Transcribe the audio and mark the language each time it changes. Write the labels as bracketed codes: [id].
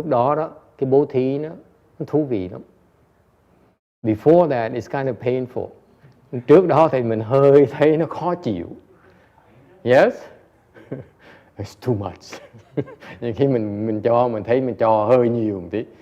[vi] Lúc đó đó, cái bố thí nó thú vị lắm. [en] Before that, it's kind of painful. [vi] Trước đó thì mình hơi thấy nó khó chịu. [en] Yes? It's too much. [vi] Nhưng khi mình thấy mình cho hơi nhiều một tí.